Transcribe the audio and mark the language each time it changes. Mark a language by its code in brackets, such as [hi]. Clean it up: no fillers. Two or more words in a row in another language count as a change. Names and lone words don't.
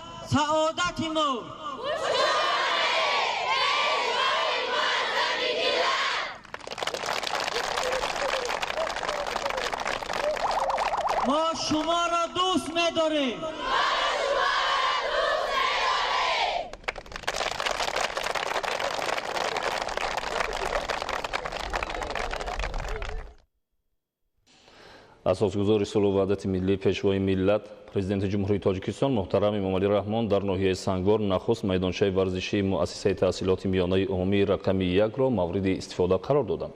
[fa] سعادت ما ما شما را دوست می‌داریم. [tg] асосгузори сулҳу ваҳдати миллӣ пешвои миллат президенти ҷумҳурии тоҷикистон муҳтарам эмомалӣ раҳмон дар ноҳияи сангвор нахуст майдончаи варзишии муассисаи таҳсилоти миёнаи умумии рақами 1-ро мавриди истифода қарор доданд.